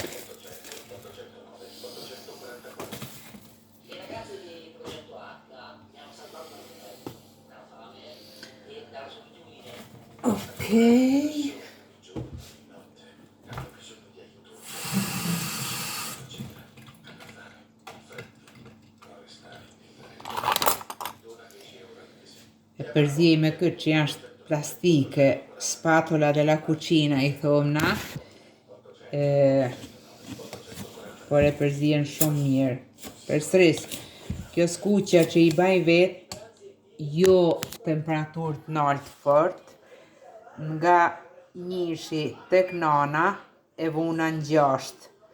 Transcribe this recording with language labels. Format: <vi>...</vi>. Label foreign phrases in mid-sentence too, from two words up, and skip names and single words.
<sq>Okej. E përzjej me këtë që është plastike,</sq> <it>spatola della cucina</it> <sq>i thomna, por e përzjen shumë mirë. Përsëris, kjo skuqja që i baj vetë, jo temperaturë të lartë fort, nga njishi tek nana e vuna në 6.</sq>